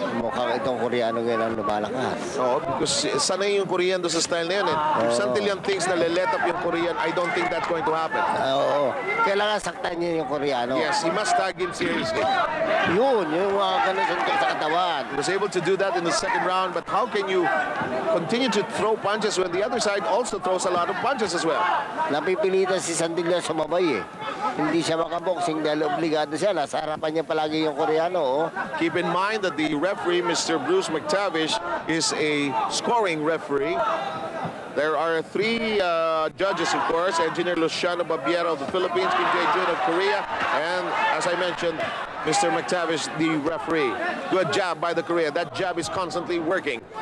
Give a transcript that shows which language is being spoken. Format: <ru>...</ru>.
<tl>Mukhang itong Koreano ngayon ang lumalakas.</tl> <en>Because</en> <tl>sanay yung Korean doon sa style na yan.</tl> <en>If Santillan thinks na let up yung Korean, I don't think that's going to happen.</en> <tl>Kailangan saktan niya yung Koreano.</tl> <en>Yes, he must tag him seriously.</en> <tl>Yung mga ganun suntok sa katawan.</tl> <en>He was able to do that in the second round, but how can you continue to throw punches when the other side also throws a lot of punches as well?</en> <tl>Napipilitan si Santillan sumabay eh. Hindi siya makaboxing dahil obligado siya. Nasa harapan niya palagi yung Koreano.</tl> <en>Keep in mind that the referee, Mr. Bruce McTavish, is a scoring referee. There are 3 judges, of course, Engineer Luciano Babiera of the Philippines, Kim Jae-jun of Korea, and as I mentioned, Mr. McTavish, the referee. Good jab by the Korean. That jab is constantly working.</en>